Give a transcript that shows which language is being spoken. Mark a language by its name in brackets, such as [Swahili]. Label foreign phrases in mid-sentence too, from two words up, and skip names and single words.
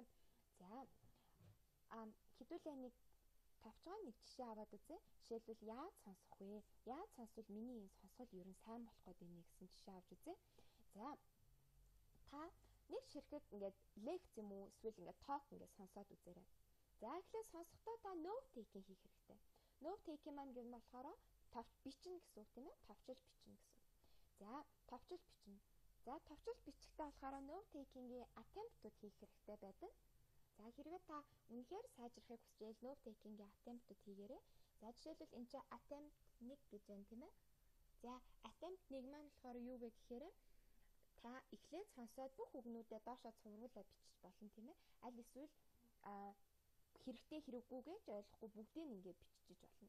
[Mongolian] За хэдүүлээ нэг тавчгаа нэг жишээ аваад үзье. Жишээлбэл яаж сонсох вэ? Яаж сонсвол миний энэ сонсгол ер нь сайн болох гээд байна гэсэн жишээ авч үзье. За та нэг ширхэг ингээд лекц юм уу эсвэл ингээд talk ингээд сонсоод үзээрэй. За эхлээд сонсохдоо та [English] note taking [Mongolian] хийх хэрэгтэй. [English] Note taking [Mongolian] маань гэнэ болохоор бичнэ гэсэн үг тийм ээ? Товчил бичнэ гэсэн. За товчил бичнэ. За товчил бичихтэй болохоор [English] note taking- [Mongolian] ийн attempt-ууд хийх хэрэгтэй байдаг. За хэрвээ та үнэхээр сайжрахыг хүсвэл [English] note taking- [Mongolian] ийн attempt-ууд хийгээрэй. За жишээлбэл энэ чинь attempt 1 гэж байна тийм ээ. За attempt 1 маань болохоор юу вэ гэхээр та эхлээд сонсоод бүх үгнүүдэд доошоо цувруулаад бичиж болно тийм ээ. Аль эсвэл хэрэгтэй хэрэггүй гэж ойлгохгүй бүгдийг ингээд бичиж болно.